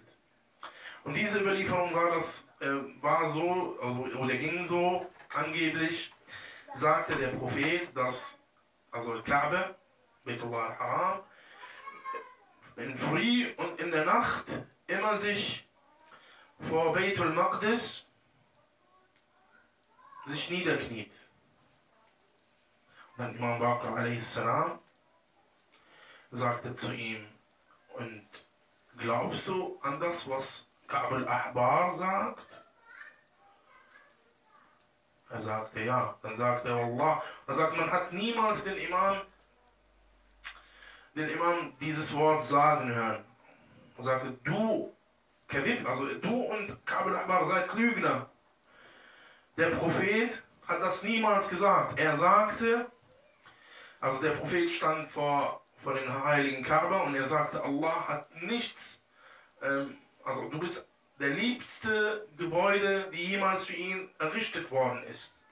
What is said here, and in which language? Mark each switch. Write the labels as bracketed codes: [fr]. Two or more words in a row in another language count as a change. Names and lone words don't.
[de] Und diese Überlieferung ging so, angeblich sagte der Prophet, dass Kaaba, Baitullah al-Haram, in Früh und in der Nacht immer sich vor Baitul Maqdis sich niederkniet. Und dann Imam Baqir a.s. sagte zu ihm, und glaubst du an das, was Ka'b al-Ahbar sagt? Er sagte ja. Dann sagte er, Allah. Er sagt, man hat niemals den Imam dieses Wort sagen hören. Er sagte, du, Kadhib, also du und Ka'b al-Ahbar seid Lügner. Der Prophet hat das niemals gesagt. Er sagte, also der Prophet stand vor den heiligen Kaaba und er sagte, Allah hat nichts, du bist der liebste Gebäude, die jemals für ihn errichtet worden ist.